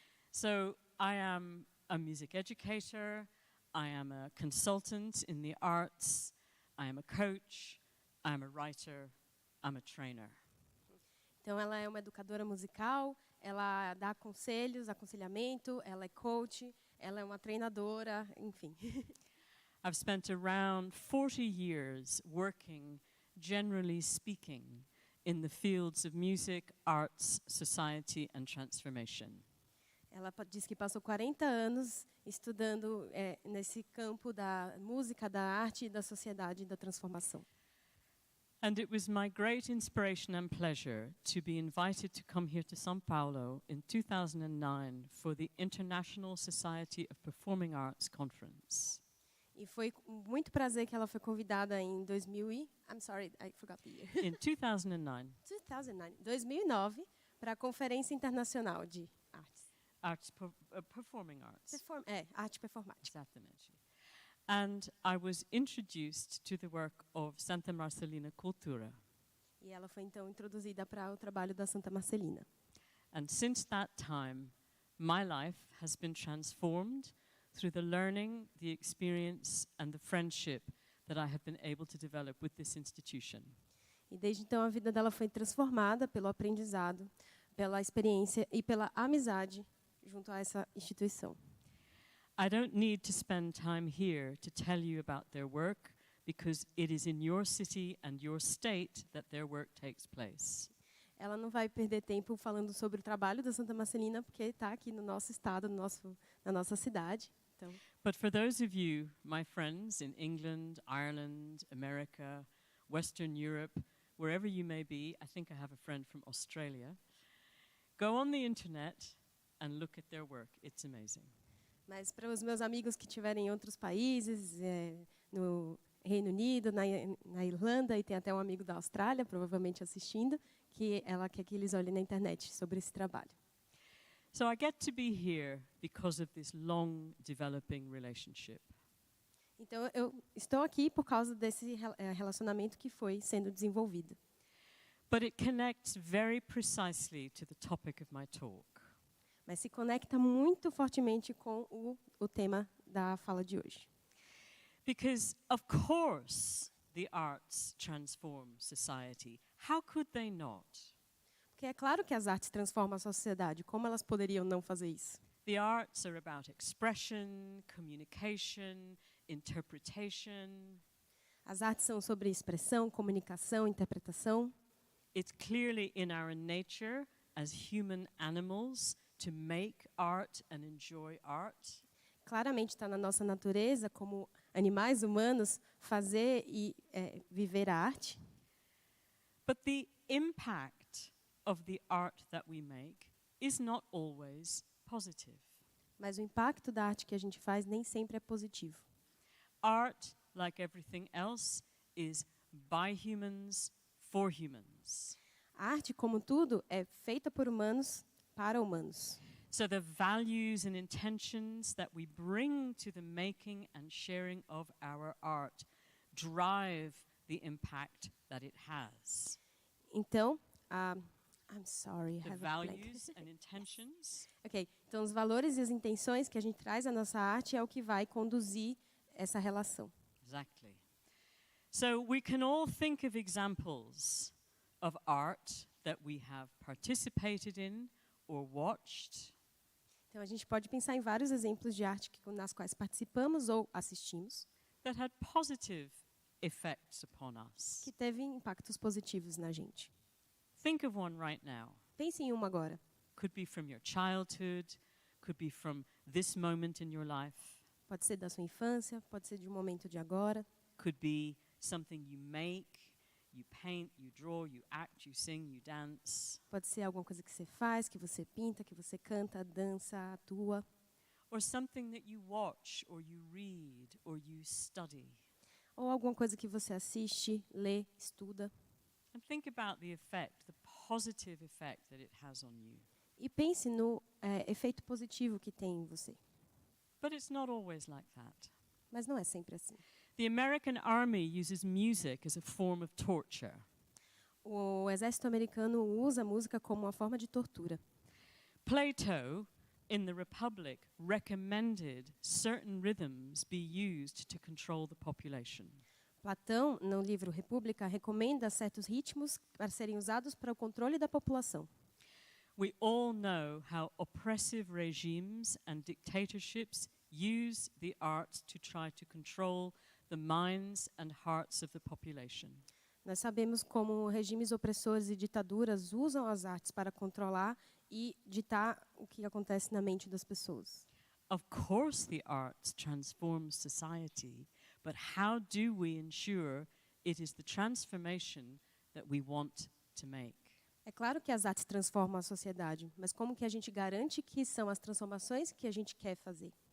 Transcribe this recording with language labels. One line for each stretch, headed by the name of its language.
English: So I am a music educator, I am a consultant in the arts, I am a coach, I am a writer, I'm a trainer.
Portuguese: Então ela é uma educadora musical, ela dá conselhos, aconselhamento, ela é coach, ela é uma treinadora, enfim.
English: I've spent around 40 years working, generally speaking, in the fields of music, arts, society and transformation.
Portuguese: Ela diz que passou 40 anos estudando nesse campo da música, da arte, da sociedade e da transformação.
English: And it was my great inspiration and pleasure to be invited to come here to São Paulo in 2009 for the International Society of Performing Arts Conference.
Portuguese: E foi com muito prazer que ela foi convidada em 2000 e...
English: I'm sorry, I forgot the year. In 2009.
Portuguese: 2009, para a Conferência Internacional de Artes.
English: Performing Arts.
Portuguese: Arte performática. Exatamente.
English: And I was introduced to the work of Santa Marcelina Cultura.
Portuguese: E ela foi então introduzida para o trabalho da Santa Marcelina.
English: And since that time, my life has been transformed through the learning, the experience and the friendship that I have been able to develop with this institution.
Portuguese: E desde então a vida dela foi transformada pelo aprendizado, pela experiência e pela amizade junto a essa instituição.
English: I don't need to spend time here to tell you about their work because it is in your city and your state that their work takes place.
Portuguese: Ela não vai perder tempo falando sobre o trabalho da Santa Marcelina porque está aqui no nosso estado, na nossa cidade. Então.
English: But for those of you, my friends in England, Ireland, America, Western Europe, wherever you may be, I think I have a friend from Australia, go on the internet and look at their work. It's amazing.
Portuguese: Mas para os meus amigos que estiverem em outros países, no Reino Unido, na Irlanda, e tem até um amigo da Austrália, provavelmente assistindo, que ela quer que eles olhem na internet sobre esse trabalho.
English: So I get to be here because of this long developing relationship.
Portuguese: Então eu estou aqui por causa desse relacionamento que foi sendo desenvolvido.
English: But it connects very precisely to the topic of my talk.
Portuguese: Mas se conecta muito fortemente com o tema da fala de hoje.
English: Because, of course, the arts transform society. How could they not?
Portuguese: Porque é claro que as artes transformam a sociedade. Como elas poderiam não fazer isso?
English: The arts are about expression, communication, interpretation.
Portuguese: As artes são sobre expressão, comunicação, interpretação.
English: It's clearly in our nature as human animals to make art and enjoy art.
Portuguese: Claramente está na nossa natureza, como animais humanos, fazer e viver a arte.
English: But the impact of the art that we make is not always positive.
Portuguese: Mas o impacto da arte que a gente faz nem sempre é positivo.
English: Art, like everything else, is by humans, for humans.
Portuguese: A arte, como tudo, é feita por humanos, para humanos.
English: So the values and intentions that we bring to the making and sharing of our art drive the impact that it has. Então, I'm sorry, The values and intentions.
Portuguese: Ok, então os valores e as intenções que a gente traz à nossa arte é o que vai conduzir essa relação.
English: Exactly. So we can all think of examples of art that we have participated in or watched.
Portuguese: Então a gente pode pensar em vários exemplos de arte nas quais participamos ou assistimos,
English: That had positive effects upon us.
Portuguese: que teve impactos positivos na gente.
English: Think of one right now.
Portuguese: Pense em uma agora.
English: Could be from your childhood, could be from this moment in your life,
Portuguese: Pode ser da sua infância, pode ser de um momento de agora,
English: could be something you make, you paint, you draw, you act, you sing, you dance,
Portuguese: pode ser alguma coisa que você faz, que você pinta, que você canta, dança, atua,
English: or something that you watch or you read or you study.
Portuguese: ou alguma coisa que você assiste, lê, estuda.
English: And think about the effect, the positive effect that it has on you.
Portuguese: E pense no efeito positivo que tem em você.
English: But it's not always like that.
Portuguese: Mas não é sempre assim.
English: The American Army uses music as a form of torture.
Portuguese: O exército americano usa a música como uma forma de tortura.
English: Plato, in the Republic, recommended certain rhythms be used to control the population.
Portuguese: Platão, no livro República, recomenda certos ritmos para serem usados para o controle da população.
English: We all know how oppressive regimes and dictatorships use the arts to try to control the minds and hearts of the population.
Portuguese: Nós sabemos como regimes opressores e ditaduras usam as artes para controlar e ditar o que acontece na mente das pessoas.
English: Of course the arts transform society, but how do we ensure it is the transformation that we want to make.
Portuguese: É claro que as artes transformam a sociedade, mas como que a gente garante que são as transformações que a gente quer fazer?